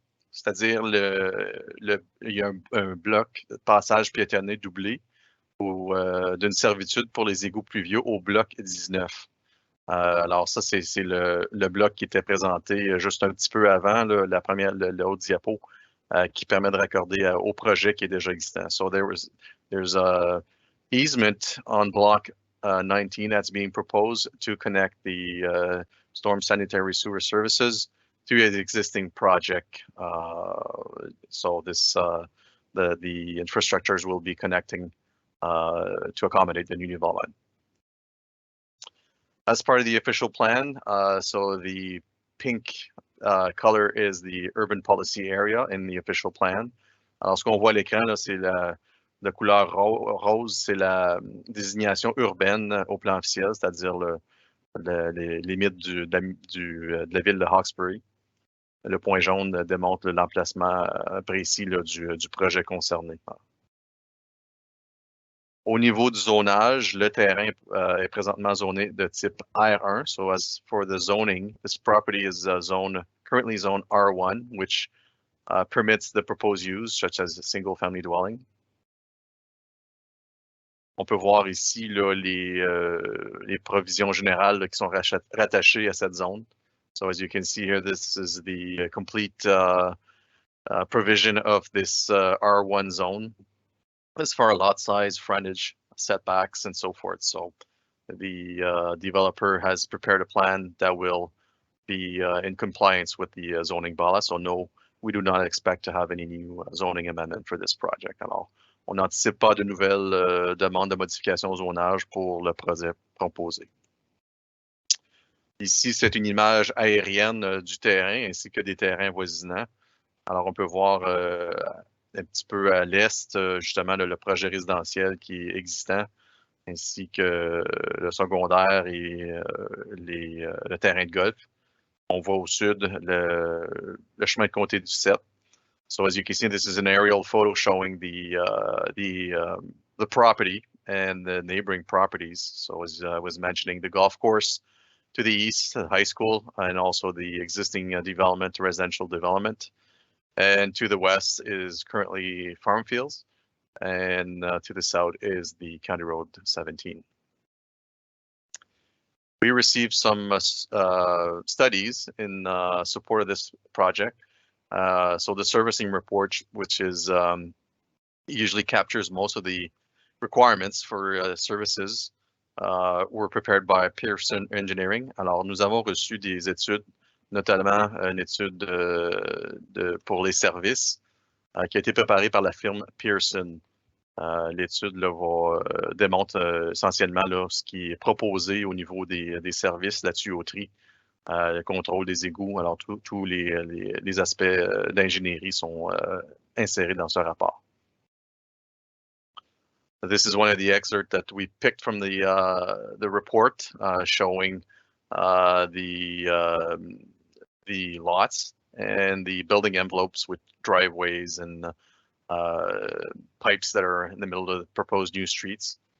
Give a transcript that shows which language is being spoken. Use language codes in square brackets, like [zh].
[fr] C'est-à-dire, il y a un bloc de passage piétonné doublé d'une servitude pour les égouts pluviaux au bloc 19. Alors ça, c'est le bloc qui était présenté juste un petit peu avant, le haut diapo, qui permet de raccorder au projet qui est déjà existant. [en] So there's a easement on block 19 that's being proposed to connect the storm sanitary sewer services to the existing project. So this the infrastructures will be connecting to accommodate the new development. As part of the official plan, so the pink color is the urban policy area in the official plan. [fr] Alors, ce qu'on voit à l'écran, c'est la couleur rose, c'est la désignation urbaine au plan officiel, c'est-à-dire les limites de la ville de Hawkesbury. Le point jaune démontre l'emplacement précis du projet concerné. Au niveau du zonage, le terrain est présentement zoné de type R1. [en] So as for the zoning, this property is currently zoned R1, which permits the proposed use, such as a single-family dwelling. [fr] On peut voir ici là, les provisions générales qui sont rattachées à cette zone. [en] So as you can see here, this is the complete provision of this R1 zone. As far as lot size, frontage, setbacks, and so forth. So the developer has prepared a plan that will be in compliance with the zoning bylaw. So no, we do not expect to have any new zoning amendment for this project. [fr] Alors, on n'anticipe pas de nouvelles demandes de modification au zonage pour le projet proposé. Ici, c'est une image aérienne du terrain ainsi que des terrains voisinants. Alors, on peut voir un petit peu à l'est, justement, le projet résidentiel qui est existant, ainsi que le secondaire et le terrain de golf. On voit au sud le chemin de comté du 7. [en] So as you can see, this is an aerial photo showing the property and the neighboring properties. So as I was mentioning, the golf course to the east, the high school, and also the existing development, residential development. And to the west is currently farm fields, and to the south is the County Road 17. We received some studies in support of this project. So the servicing report, which is usually captures most of the requirements for services, were prepared by Pearson Engineering. [fr] Alors, nous avons reçu des études, notamment une étude pour les services qui a été préparée par la firme Pearson. L'étude démontre essentiellement là, ce qui est proposé au niveau des services, la tuyauterie, le contrôle des égouts. Alors, tous les aspects d'ingénierie sont insérés dans ce rapport. [en] This is one of the excerpts that we picked from the report showing the lots and the building envelopes with driveways and pipes that are in the middle of the proposed new streets.